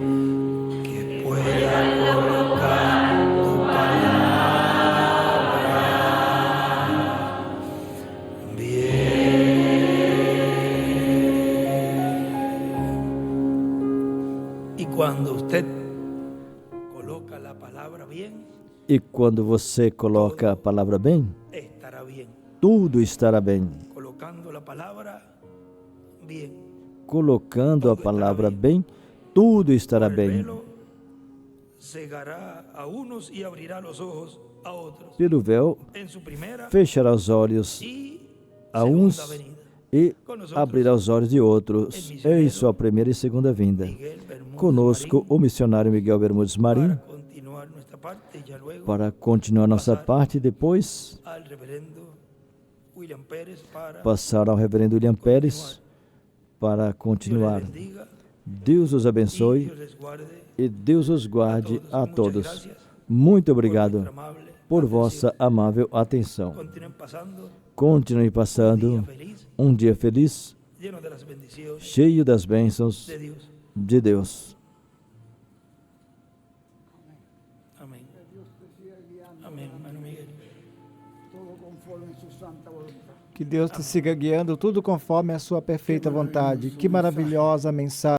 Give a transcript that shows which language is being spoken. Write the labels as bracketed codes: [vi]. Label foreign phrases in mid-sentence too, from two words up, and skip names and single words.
[es] Que pueda colocar tu palabra bien. Y cuando usted coloca la palabra bien, [pt] E quando você coloca a palavra bem, [es] estará bien. [pt] tudo estará bem. [es] Colocando la palabra bien. [pt] Colocando a palavra bem, tudo estará [es] El [pt] bem. [es] velo cegará a unos y abrirá los ojos a otros. [pt] Pelo véu, [es] En su primera [pt] fechará os olhos [es] y [pt] a [es] segunda [pt] uns [es] venida. [pt] e [es] Con nosotros, [pt] abrirá os olhos de outros em sua primeira e segunda vinda. [es] Miguel Bermúdez [pt] Conosco, [es] Marín, [pt] o missionário Miguel Bermudes Marim, [es] para continuar nuestra parte y ya luego [pt] para continuar nossa parte e depois [es] al reverendo William Pérez para [pt] passar ao reverendo William Pérez para [es] Dios les [pt] continuar. [es] bendiga [pt] Deus os [es] y [pt] abençoe [es] Dios les guarde. [pt] e Deus os guarde a [es] Muchas [pt] todos. [es] gracias [pt] Muito [es] por [pt] obrigado [es] vuestra amable [pt] por [es] atención. [pt] vossa amável atenção. [es] Continúen pasando [pt] Continue [es] un día [pt] passando [es] feliz, [pt] um dia feliz, [es] lleno de las bendiciones [pt] cheio das bênçãos [es] de Dios. [pt] de Deus. [es] Amén. Amén, hermano Miguel. [pt] Que Deus te siga guiando tudo conforme a sua perfeita vontade. Que maravilhosa mensagem.